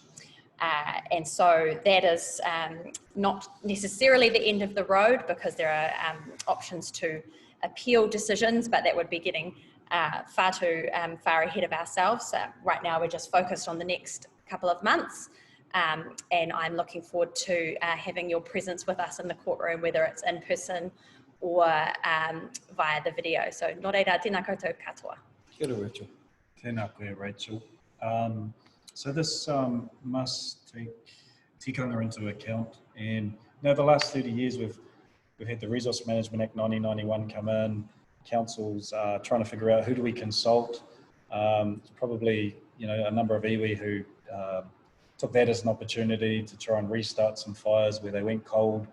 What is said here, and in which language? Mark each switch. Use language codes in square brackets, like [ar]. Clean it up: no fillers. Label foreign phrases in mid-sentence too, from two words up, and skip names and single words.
[en] And so that is not necessarily the end of the road, because there are options to appeal decisions, but that would be getting far ahead of ourselves. Right now we're just focused on the next couple of months, and I'm looking forward to having your presence with us in the courtroom, whether it's in person or via the video. [mi] So nō reira, tēnā koutou katoa. Kia ora, Rachel. Tēnā koe, Rachel. [en] So this must take tikanga into account, and the last 30 years we've had the Resource Management Act 1991 come in. Councils trying to figure out who do we consult. Probably a number of iwi who took that as an opportunity to try and restart some fires where they went cold.